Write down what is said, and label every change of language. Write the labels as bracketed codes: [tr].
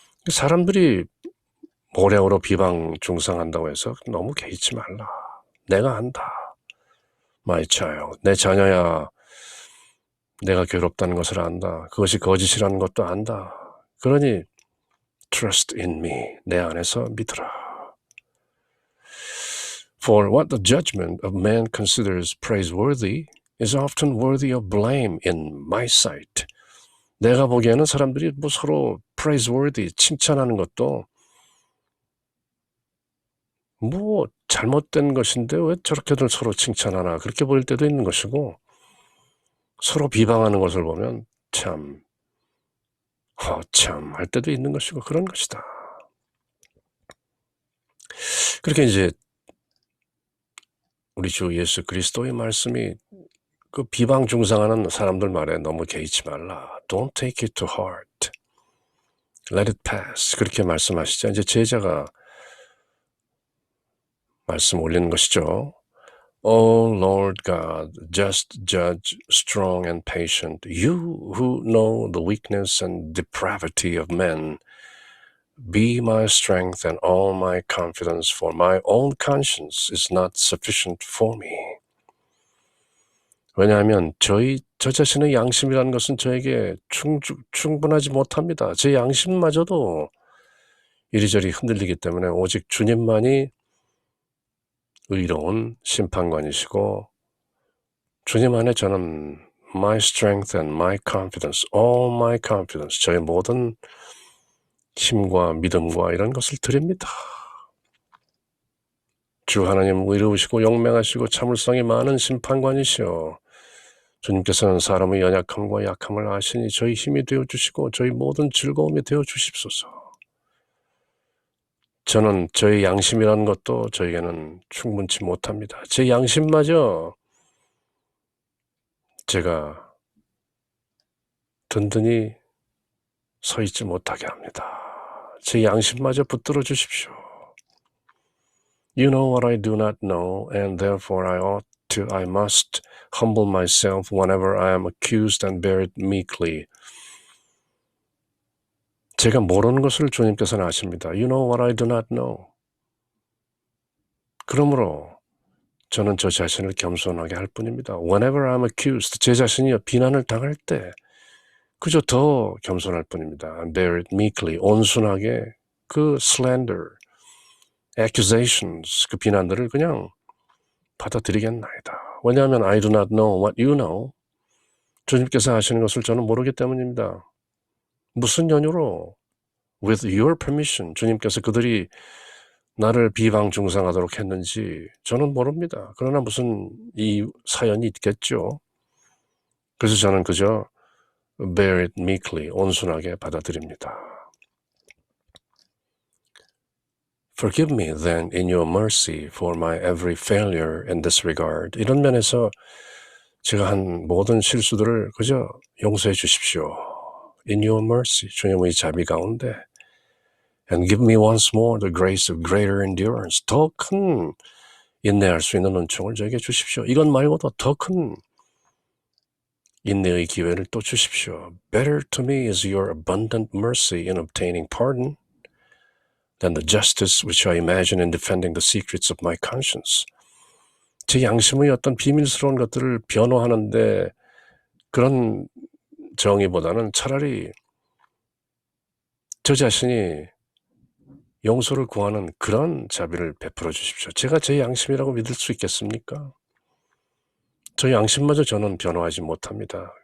[ko] 사람들이 모래어로 비방 중상한다고 해서 너무 개의치 말라. 내가 안다. [en] My child, [ko] 내 자녀야 내가 괴롭다는 것을 안다. 그것이 거짓이라는 것도 안다. 그러니 [en] Trust in me, [ko] 내 안에서 믿으라. [en] For what the judgment of man considers praiseworthy is often worthy of blame in my sight. [ko] 내가 보기에는 사람들이 뭐 서로 praiseworthy, 칭찬하는 것도 뭐 잘못된 것인데 왜 저렇게들 서로 칭찬하나 그렇게 보일 때도 있는 것이고 서로 비방하는 것을 보면 참 할 때도 있는 것이고 그런 것이다. 그렇게 이제 우리 주 예수 그리스도의 말씀이 그 비방 중상하는 사람들 말에 너무 개의치 말라. [en] Don't take it to heart. Let it pass. [ko] 그렇게 말씀하시죠. 이제 제자가 말씀 올리는 것이죠. [en] O Lord God, just judge, strong and patient, you who know the weakness and depravity of men, be my strength and all my confidence, for my own conscience is not sufficient for me. [ko] 왜냐하면 저 자신의 양심이라는 것은 저에게 충분하지 못합니다. 제 양심마저도 이리저리 흔들리기 때문에 오직 주님만이 의로운 심판관이시고 주님 안에 저는 [en] my strength and my confidence, [ko] all my confidence, 저의 모든 힘과 믿음과 이런 것을 드립니다. 주 하나님 의로우시고 용맹하시고 참을성이 많은 심판관이시여 주님께서는 사람의 연약함과 약함을 아시니 저희 힘이 되어주시고 저희 모든 즐거움이 되어주십소서. 저는 저의 양심이라는 것도 저에게는 충분치 못합니다. 제 양심마저 제가 든든히 서 있지 못하게 합니다. 제 양심마저 붙들어 주십시오. [en] You know what I do not know, and therefore I must humble myself whenever I am accused and bear it meekly. [ko] 제가 모르는 것을 주님께서는 아십니다. [en] You know what I do not know. [ko] 그러므로 저는 저 자신을 겸손하게 할 뿐입니다. [en] Whenever I'm accused, [ko] 제 자신이 비난을 당할 때 그저 더 겸손할 뿐입니다. [en] And bear it meekly, [ko] 온순하게 그 [en] slander, accusations, [ko] 그 비난들을 그냥 받아들이겠나이다. 왜냐하면 [en] I do not know what you know. [ko] 주님께서 하시는 것을 저는 모르기 때문입니다. 무슨 연유로? [en] With your permission. [ko] 주님께서 그들이 나를 비방중상하도록 했는지 저는 모릅니다. 그러나 무슨 이 사연이 있겠죠. 그래서 저는 그저 [en] bear it meekly, [ko] 온순하게 받아들입니다. [en] Forgive me then in your mercy for my every failure in this regard. [ko] 이런 면에서 제가 한 모든 실수들을 그저 용서해 주십시오. [en] In your mercy, [ko] 주님의 자비 가운데. [en] And give me once more the grace of greater endurance. [ko] 더 큰 인내할 수 있는 은총을 저에게 주십시오. 이것 말고도 더 큰 인내의 기회를 또 주십시오. [en] Better to me is your abundant mercy in obtaining pardon than the justice which I imagine in defending the secrets of my conscience. [ko] 제 양심의 어떤 비밀스러운 것들을 변호하는데 그런 정의보다는 차라리 저 자신이 용서를 구하는 그런 자비를 베풀어 주십시오. 제가 제 양심이라고 믿을 수 있겠습니까? 저 양심마저 저는 변호하지 못합니다.